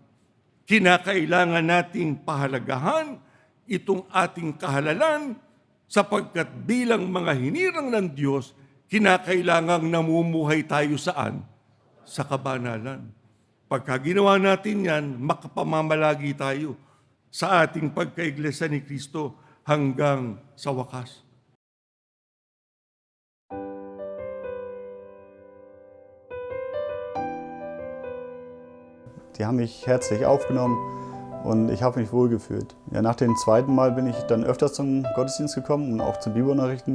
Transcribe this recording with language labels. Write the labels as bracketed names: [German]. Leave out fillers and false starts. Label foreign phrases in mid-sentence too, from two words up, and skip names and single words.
[Filipino] Kinakailangan nating pahalagahan itong ating kahalalan sapagkat bilang mga hinirang ng Diyos, kinakailangang namumuhay tayo saan? Sa kabanalan. Pagka ginawa natin yan, makapamamalagi tayo sa ating pagkaiglesia ni Kristo hanggang sa wakas. [German] Die haben mich herzlich aufgenommen und ich habe mich wohlgefühlt. Ja, nach dem zweiten Mal bin ich dann öfters zum Gottesdienst gekommen und auch zum Bibelunterrichten.